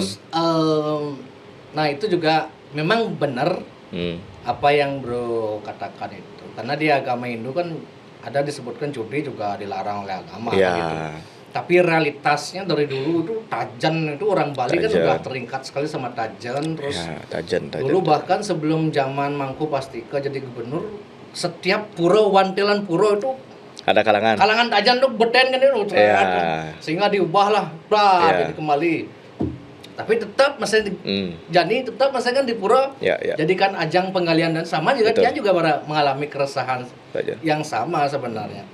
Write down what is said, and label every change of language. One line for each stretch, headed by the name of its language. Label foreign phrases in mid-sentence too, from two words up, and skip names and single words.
Indonesian: Terus nah itu juga memang benar apa yang bro katakan itu, karena di agama Hindu kan ada disebutkan judi juga dilarang oleh agama gitu. Tapi realitasnya dari dulu itu tajan itu orang Bali kan sudah terikat sekali sama tajan. Terus tajan. Dulu bahkan sebelum zaman Mangku Pastika jadi gubernur, setiap pura, wantilan pura itu ada kalangan tajan tuh beten kan itu sehingga diubahlah jadi kembali. Tapi tetap masih jadi tetap masih kan di pura jadikan ajang penggalian, dan sama juga dia juga mengalami keresahan yang sama sebenarnya.